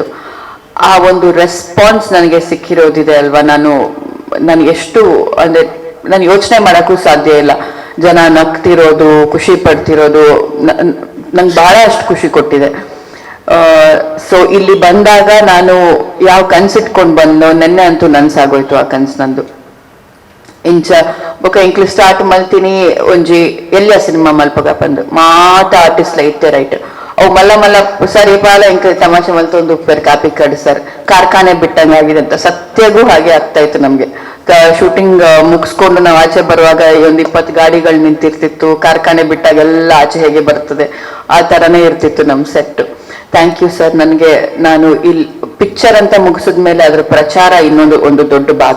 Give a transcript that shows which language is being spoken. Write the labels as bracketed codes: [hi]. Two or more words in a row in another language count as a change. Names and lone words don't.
[kn] ಆ ಒಂದು ರೆಸ್ಪಾನ್ಸ್ ನನಗೆ ಸಿಕ್ಕಿರೋದಿದೆ ಅಲ್ವಾ, ನಾನು ಎಷ್ಟು ಅಂದ್ರೆ ನಾನು ಯೋಚನೆ ಮಾಡೋಕ್ಕೂ ಸಾಧ್ಯ ಇಲ್ಲ. ಜನ ನಗ್ತಿರೋದು, ಖುಷಿ ಪಡ್ತಿರೋದು ನಂಗೆ ಬಹಳ ಅಷ್ಟು ಖುಷಿ ಕೊಟ್ಟಿದೆ. ಸೊ ಇಲ್ಲಿ ಬಂದಾಗ ನಾನು ಯಾವ ಕನ್ಸಿಟ್ಕೊಂಡು ಬಂದೋ, ನೆನ್ನೆ ಅಂತೂ ನನ್ಸಾಗೋಯ್ತು ಆ ಕನ್ಸು ನಂದು. [tcy] ಇಂಚ ಬೊಕ ಇಂಕ್ಲು ಸ್ಟಾರ್ಟ್ ಮಲ್ತೀನಿ ಒಂಜಿ ಎಲ್ಲಿಯ ಸಿನಿಮಾ ಮಲ್ಪಗ ಬಂದು ಮಾತ ಆರ್ಟಿಸ್ಟ್ ಇತ್ತೆ ರೈಟ್ ಅವು ಮಲ್ಲ ಸರಿ ಪಾಲ ಇಂಕ ತಮಾಷೆ ಮಲ್ತೊಂದು ಉಪ್ಪೇರ್ ಕಾಪಿ ಕಡ್ ಸರ್ [kn] ಕಾರ್ಖಾನೆ ಬಿಟ್ಟಂಗಾಗಿದೆ ಅಂತ. ಸತ್ಯಗೂ ಹಾಗೆ ಆಗ್ತಾ ಇತ್ತು ನಮ್ಗೆ. ಶೂಟಿಂಗ್ ಮುಗಿಸ್ಕೊಂಡು ನಾವು ಆಚೆ ಬರುವಾಗ ಒಂದು 20 ಗಾಡಿಗಳು ನಿಂತಿರ್ತಿತ್ತು. ಕಾರ್ಖಾನೆ ಬಿಟ್ಟಾಗ ಎಲ್ಲ ಆಚೆ ಹೇಗೆ ಬರ್ತದೆ ಆ ಥರನೇ ಇರ್ತಿತ್ತು ನಮ್ಮ ಸೆಟ್. [en] Thank you sir. [kn] ನಾನು ಇಲ್ಲಿ ಪಿಕ್ಚರ್ ಅಂತ ಮುಗಿಸಿದ್ಮೇಲೆ ಅದ್ರ ಪ್ರಚಾರ ಒಂದು ದೊಡ್ಡ ಭಾಗ.